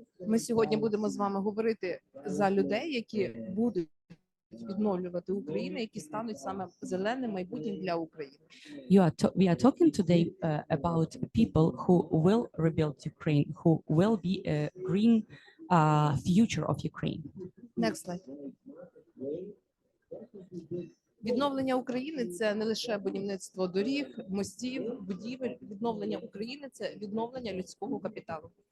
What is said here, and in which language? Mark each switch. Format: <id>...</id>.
<uk>Ми сьогодні будемо з вами говорити за людей, які будуть відновлювати Україну, які стануть саме зеленим майбутнім для України.</uk> <en>We are talking today about people who will rebuild Ukraine, who will be a green future of Ukraine. Next slide.</en> <uk>Відновлення України – це не лише будівництво доріг, мостів, будівель. Відновлення України – це відновлення людського капіталу.</uk>